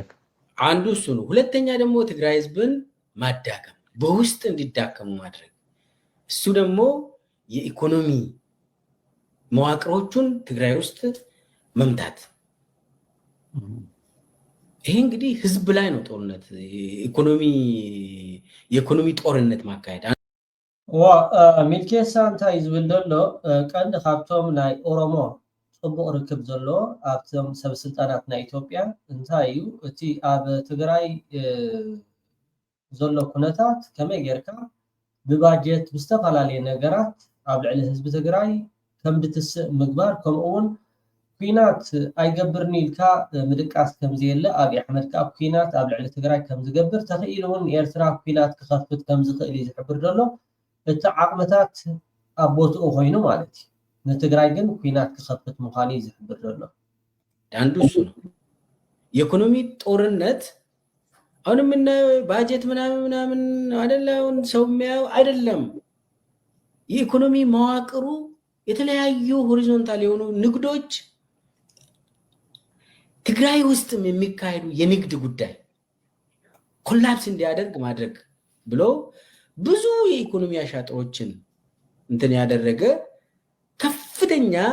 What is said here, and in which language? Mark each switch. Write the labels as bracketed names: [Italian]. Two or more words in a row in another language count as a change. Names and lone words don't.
[Amharic] አንዱ እሱ ነው። ሁለተኛ ደግሞ ትግራይ ህዝብን ማዳከም፣ በውስጥ እንዲዳከሙ ማድረግ። እሱ ደግሞ የኢኮኖሚ መዋቅሮቹን ትግራይ ውስጥ መምታት። ይሄ እንግዲህ ህዝብ ላይ ነው ጦርነት፣ የኢኮኖሚ ጦርነት ማካሄድ። [Tigrinya] ሚልኬሳ እንታይ ዝብል ዘሎ ቀንዲ ካብቶም ናይ ኦሮሞ ጽቡቕ ርክብ ዘሎ ኣብቶም ሰበስልጣናት ናይ ኢትዮጵያ እንታይ እዩ እቲ ኣብ ትግራይ ዘሎ ኩነታት ከመይ ጌርካ ብባጀት ብዝተፈላለየ ነገራት ኣብ ልዕሊ ህዝቢ ትግራይ ከም ድትስእ ምግባር ከምኡውን ኩናት ኣይገብርኒ ኢልካ ምድቃስ ከምዘየለ ኣብይ ኣሕመድ ከዓ ኩናት ኣብ ልዕሊ ትግራይ ከም ዝገብር ተኽኢሉ እውን ኤርትራ ኩናት ክኸፍት ከም ዝኽእል እዩ ዝሕብር ዘሎ እቲ ዓቕምታት ኣብ ቦትኡ ኮይኑ ማለት እዩ። ንትግራይ ግን ኩናት ክኸፍት ምዃኑ እዩ ዝሕብር ዘሎ። [Amharic] አንዱ እሱ ነው። የኢኮኖሚ ጦርነት አሁን ምን ባጀት ምናምን አይደለም፣ ሰው የሚያው አይደለም። የኢኮኖሚ መዋቅሩ የተለያዩ ሆሪዞንታል የሆኑ ንግዶች ትግራይ ውስጥም የሚካሄዱ የንግድ ጉዳይ ኮላፕስ እንዲያደርግ ማድረግ ብሎ ብዙ የኢኮኖሚ አሻጥሮችን እንትን ያደረገ ከፍተኛ